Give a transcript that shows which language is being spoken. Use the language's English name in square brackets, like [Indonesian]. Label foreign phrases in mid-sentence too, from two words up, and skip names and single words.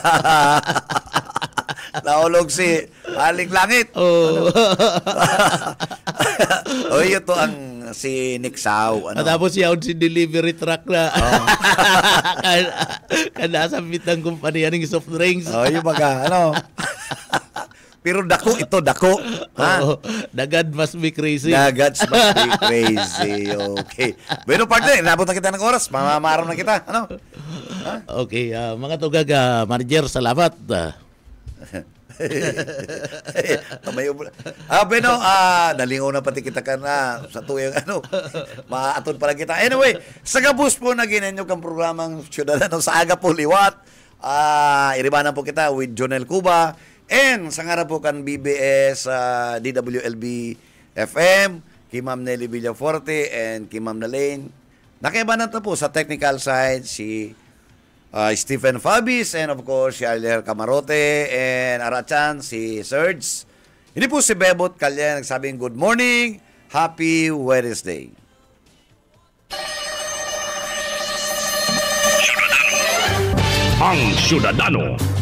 [Bikol] Naulog si Aling Langit. [Filipino] Yun to ang si Nick Sao. [Bikol] Tapos yaon si [English] delivery truck [Bikol] na. Kada sa bitang kumpanya ng [English] soft drinks. [Bikol] Yung mga, pero dako ito, dako. [English] The God must be crazy. The gods must be crazy. Okay. [Bikol] Bueno, partner, inabot na kita ng oras. Mamamaram na kita. Ano? [English] Okay. [Bikol] Mga tugag, manager, salamat. Bueno, nalingaw na pati kita ka na sa tuyong maatod pala kita. Anyway, sa gabus po na ginenyo kang programang Ciudadano sa aga po liwat. Iribanan po kita with Jonel Cuba. And sa nga po kan BBS DWLB FM, kay Ma'am Nelly Villaforte and kay Ma'am Nalaine. Nakaibanan na po sa [English] technical side [Bikol] si Stephen Fabis and [English] of course [Bikol] si Alier Camarote and Arachan, si Serge. [Filipino] Hindi po si Bebot Kalye nagsabing [English] good morning, happy Wednesday. [Bikol] Ang Ciudadano.